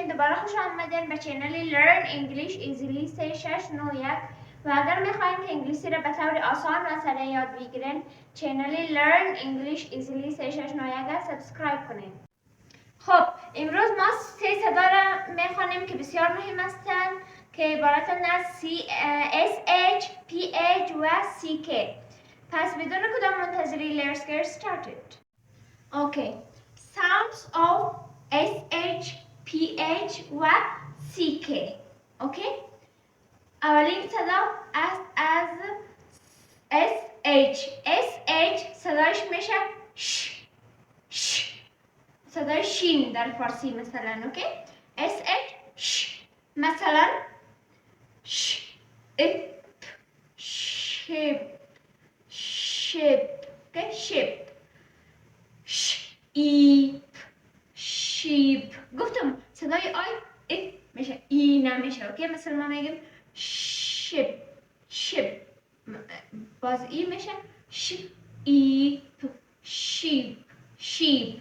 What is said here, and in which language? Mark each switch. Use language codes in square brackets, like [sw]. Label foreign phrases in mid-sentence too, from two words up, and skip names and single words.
[fa] دوباره خوش آمدین به چینل Learn English Easily 3691 و اگر میخواین که انگلیسی را به طور آسان و سریع یاد بگیرین چینل Learn English Easily 3691 را سابسکرایب کنین. خب امروز ما سه صدا را میخوانیم که بسیار مهم هستند که عبارتند از SH, PH و CK. پس بدون کدام منتظری [en] let's get started. Okay. Sounds of SH, PH و CK. [fa] Okay. اولین صدا از SH. SH صدایش میشه ش ش. صدای شین در فارسی مثلا. اوکی. SH ش. مثلا ش اپ شپ شپ. اوکی. شپ ش ایپ شیپ. گفتم صدای آی ای میشه ای نمیشه. اوکی. مثلا ما میگیم شپ شپ باز ای میشه ش ایپ شیپ شیپ.